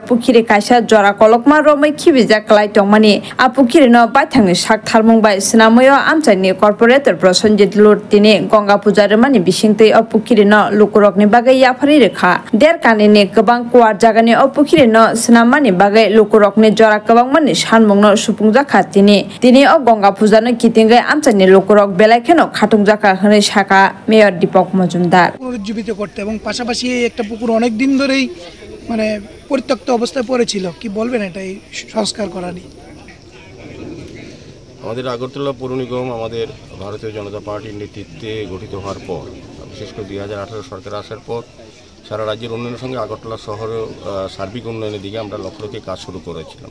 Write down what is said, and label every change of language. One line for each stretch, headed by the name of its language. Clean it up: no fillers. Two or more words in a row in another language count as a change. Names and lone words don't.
Kok Borok: पुखिरि कायसा जरा कलकमा रमै खिबिजाक लाय तंमानि आ पुखिरिनो बायथांनि साक थारमुं बाय सोनामयो आमथायनि कर्पोरेटर प्रसन्जित लुरतिनि गंगा पुजारिमानि बिसिंतै अ पुखिरिनो लुकुरकनि बागै याफारि रेखा देरकानिनि गोबां कुवार जागानि अ पुखिरिनो सोनाममानि बागै लुकुरकनि जरा गोबांमानि सानमुंनो सुफुंजाखा तिनि अ गंगा पुजानो कितिंगै आमथायनि लुकुरक बेलायखेनो खाटुंजाखा हनै साखा मेयर दीपक मजुमदार
Bangla: পুনরুজ্জীবিত করতে এবং পাশাপাশি একটা পুকুর অনেক দিন ধরেই মানে পরিত্যক্ত অবস্থায় পড়েছিল কি বলবেন এটাই সংস্কার করা নিয়ে আমাদের আগরতলা পৌর নিগম আমাদের ভারতীয় জনতা পার্টির নেতৃত্বে গঠিত হওয়ার পর বিশেষ করে 2018 সরকার আসার পর সারা রাজ্যের উন্নয়নের সঙ্গে আগরতলা শহরের সার্বিক উন্নয়নের দিকে আমরা লক্ষ্য রেখে কাজ শুরু করেছিলাম।